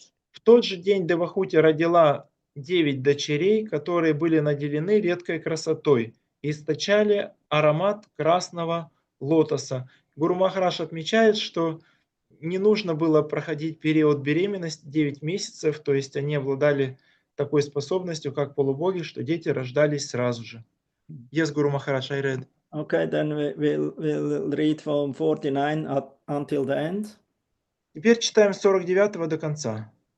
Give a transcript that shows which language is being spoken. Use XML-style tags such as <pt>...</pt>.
<ru>В тот же день Девахути родила 9 дочерей, которые были наделены редкой красотой и источали аромат красного лотоса. Гуру Махарадж отмечает, что не нужно было проходить период беременности 9 месяцев, то есть они обладали такой способностью, как полубоги, что дети рождались сразу же.</ru> <en>Yes, Guru Maharaj, I read. Okay, then we'll read from 49 until the end.</en> <ru>Теперь читаем с 49 до конца.</ru>